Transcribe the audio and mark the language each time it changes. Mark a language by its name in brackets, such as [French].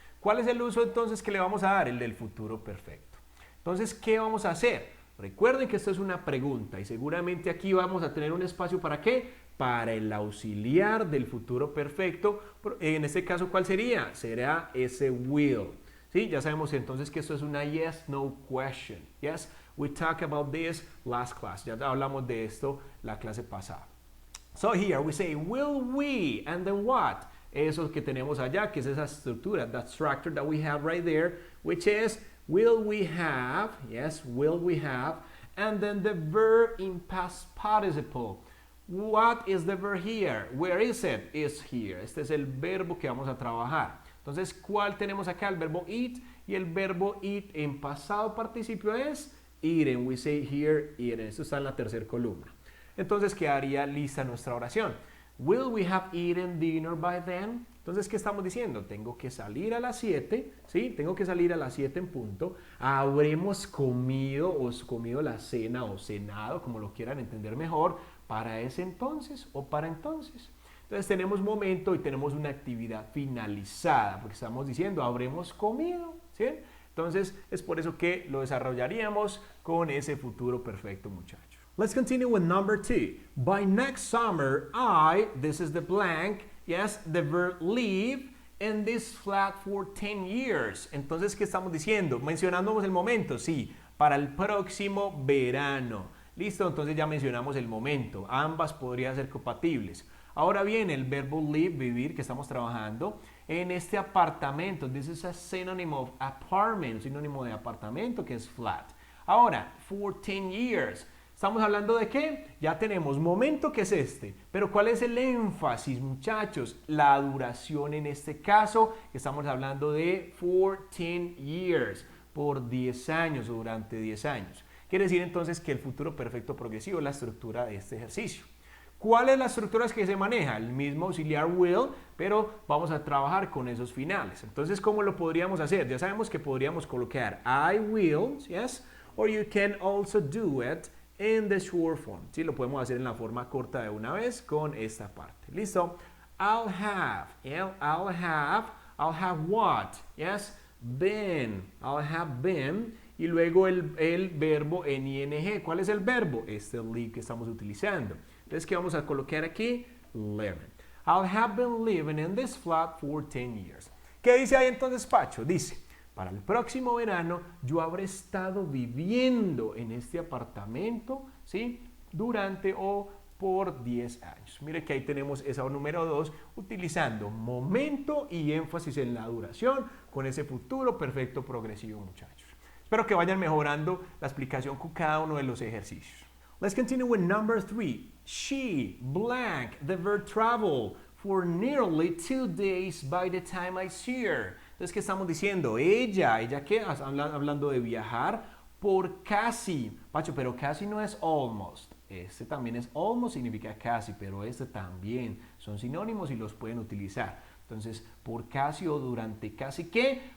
[Spanish] ¿Cuál es el uso entonces que le vamos a dar? El del futuro perfecto. Entonces, ¿qué vamos a hacer? Recuerden que esto es una pregunta y seguramente aquí vamos a tener un espacio ¿para qué? Para el auxiliar del futuro perfecto. En este caso, ¿cuál sería? Será ese will. ¿Sí? Ya sabemos entonces que esto es una yes-no question. [English] Yes, we talked about this last class. [Spanish] Ya hablamos de esto la clase pasada. [English] So here we say, will we, and then what? [Spanish] Eso que tenemos allá, que es esa estructura, [English] that structure that we have right there, which is, will we have, yes, will we have, and then the verb in past participle. What is the verb here? Where is it? Is here. [Spanish] Este es el verbo que vamos a trabajar. Entonces, ¿cuál tenemos acá? El verbo eat, y el verbo eat en pasado participio es eaten. [English] We say here, eaten. [Spanish] Esto está en la tercera columna. Entonces, quedaría lista nuestra oración. [English] Will we have eaten dinner by then? [Spanish] Entonces, ¿qué estamos diciendo? Tengo que salir a las 7, ¿sí? Tengo que salir a las 7 en punto. Habremos comido o comido la cena o cenado, como lo quieran entender mejor, para ese entonces o para entonces. Entonces, tenemos momento y tenemos una actividad finalizada, porque estamos diciendo, habremos comido, ¿sí? Entonces, es por eso que lo desarrollaríamos con ese futuro perfecto, muchachos. [English] Let's continue with number 2. By next summer, this is the blank, yes, the verb leave, and this flat for 10 years. [Spanish] Entonces, ¿qué estamos diciendo? Mencionándonos el momento, sí, para el próximo verano. Listo, entonces ya mencionamos el momento. Ambas podrían ser compatibles. Ahora bien, el verbo live, vivir, que estamos trabajando en este apartamento. [English] This is a synonym of apartment, [Spanish] sinónimo de apartamento, que es flat. Ahora, for 10 years. ¿Estamos hablando de qué? Ya tenemos momento, que es este. Pero ¿cuál es el énfasis, muchachos? La duración en este caso. Estamos hablando de for 10 years. Por 10 años o durante 10 años. Quiere decir entonces que el futuro perfecto progresivo es la estructura de este ejercicio. ¿Cuál es la estructura que se maneja? El mismo auxiliar will, pero vamos a trabajar con esos finales. Entonces, ¿cómo lo podríamos hacer? Ya sabemos que podríamos colocar [English] I will, yes, or you can also do it in the short form. [Spanish] Sí, lo podemos hacer en la forma corta de una vez con esta parte. ¿Listo? [English] I'll have, yeah, I'll have what? Yes, been, I'll have been. [Spanish] Y luego el verbo en ing. ¿Cuál es el verbo? Este live que estamos utilizando. Entonces, ¿qué vamos a colocar aquí? [English] Living. I'll have been living in this flat for 10 years. [Spanish] ¿Qué dice ahí entonces Pacho? Dice, para el próximo verano yo habré estado viviendo en este apartamento, ¿sí? Durante o por 10 años. Mire que ahí tenemos esa número 2, utilizando momento y énfasis en la duración con ese futuro perfecto progresivo, muchachos. Espero que vayan mejorando la explicación con cada uno de los ejercicios. [English] Let's continue with number 3. She, blank, the verb travel for nearly 2 days by the time I see her. [Spanish] Entonces, ¿qué estamos diciendo? ¿Ella qué? Hablando de viajar por casi. Pacho, pero casi no es almost. Este también es almost, significa casi, pero este también. Son sinónimos y los pueden utilizar. Entonces, por casi o durante casi, ¿qué?